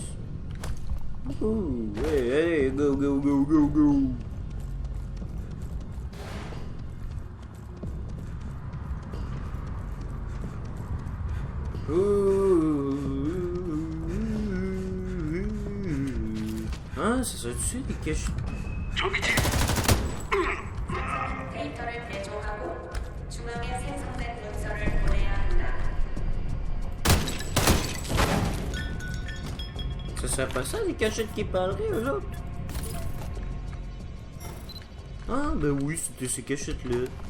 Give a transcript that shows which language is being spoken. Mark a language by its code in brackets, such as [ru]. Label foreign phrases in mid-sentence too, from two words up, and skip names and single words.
[fr] Ouh, ouais, allez, [en] go, go, go, go, go. [fr] Ah, ça serait dessus des caches. [ko] 데이터를 대조하고 중앙에 생성된 문서를 보내야 한다. [fr] Ça serait pas ça les cachettes qui parleraient aux autres? Ah, ben oui, c'était ces cachettes-là.